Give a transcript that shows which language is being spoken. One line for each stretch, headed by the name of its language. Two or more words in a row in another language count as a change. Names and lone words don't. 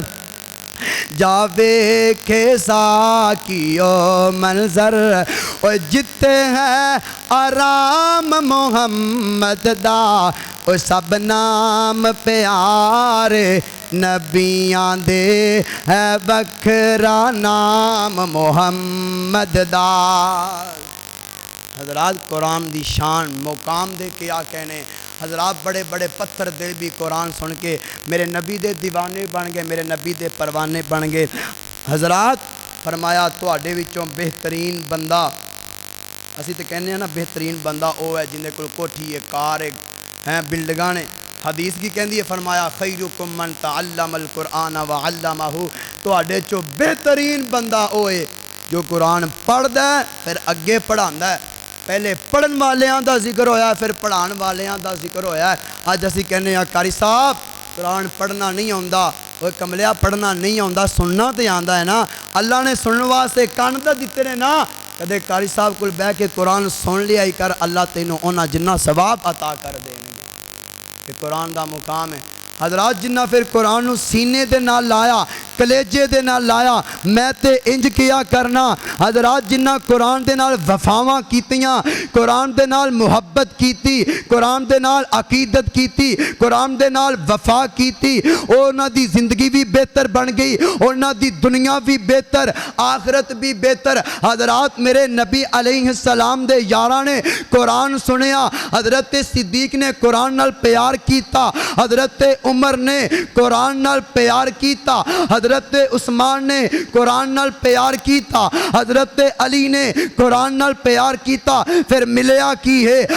Punjabi: جاوے کے ساکیو منظر اور جتے ہیں آرام محمد دا وہ سب نام پیارے نبیاں دے ہے وکھرا نام محمد دا حضرات قرآن دی شان مقام دے کیا کہنے حضرات بڑے بڑے پتھر دل بھی قرآن سن کے میرے نبی دے دیوانے بن گئے میرے نبی دے پروانے بن گئے حضرات فرمایا تواڈے وچوں بہترین بندہ اسی تے کہنے ہیں نا بہترین بندہ او ہے جن دے کول کوٹھی ہے کار ہے بلڈنگاں نے حدیث کی کہندی ہے فرمایا
Arabic: خیرکم من تعلم القرآن وعلمہ
Punjabi: تواڈے چوں بہترین بندہ او ہے جو قرآن پڑھدا ہے پھر اگے پڑھاندا ہے پہلے پڑھن والیاں دا ذکر ہویا ہے پھر پڑھان والیاں دا ذکر ہویا ہے آج اسی کہنے ہیں قاری صاحب قرآن پڑھنا نہیں ہوندا وہ کملیا پڑھنا نہیں ہوندا سننا تے آندا ہے نا اللہ نے سنن واسطے کان تے دتے نے نا کدے قاری صاحب کول بیٹھ کے قرآن سن لیا ہی کر اللہ تینوں انہاں جنہ ثواب عطا کر دے کہ قرآن دا مقام ہے حضرات جنہ پھر قرآن نو سینے دے نال لایا کلیجے دے نال لایا میں تے انج کیا کرنا حضرات جنہ قرآن دے نال وفاواں کیتیاں قرآن دے نال محبت کیتی قرآن دے نال عقیدت کیتی قرآن دے نال وفا کیتی انہاں دی زندگی بھی بہتر بن گئی انہاں دی دنیا بھی بہتر آخرت بھی بہتر حضرات میرے نبی علیہ السلام دے یاراں نے قرآن سنیا حضرت صدیق نے قرآن نال پیار کیتا حضرت عمر نے قرآن نال پیار کیتا حضرت عثمان نے قرآن نال پیار کیتا حضرت علی نے قرآن نال پیار کیتا پھر ملیا کی ہے